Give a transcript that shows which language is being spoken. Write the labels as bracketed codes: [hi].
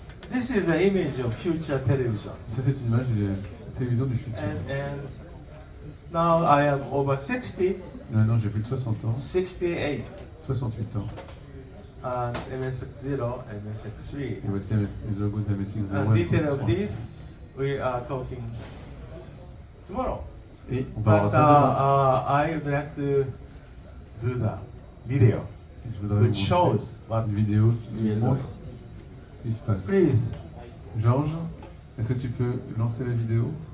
[en] This is the image of future television. [fr] Ça, c'est une image de télévision du futur. [en] And now I am over 60. [fr] Maintenant, j'ai plus de 60 ans. [en] 68. [fr] 68 ans. [en] And MSX0, MSX3. [fr] Et voici les logos de MSX0. [en] And detail of this, we are talking tomorrow. [fr] Et on va voir ça demain. [en] I would like to do the video, which shows what [fr] une vidéo qui montre ce qui se passe. [en] Please. [fr] Georges, est-ce que tu peux lancer la vidéo?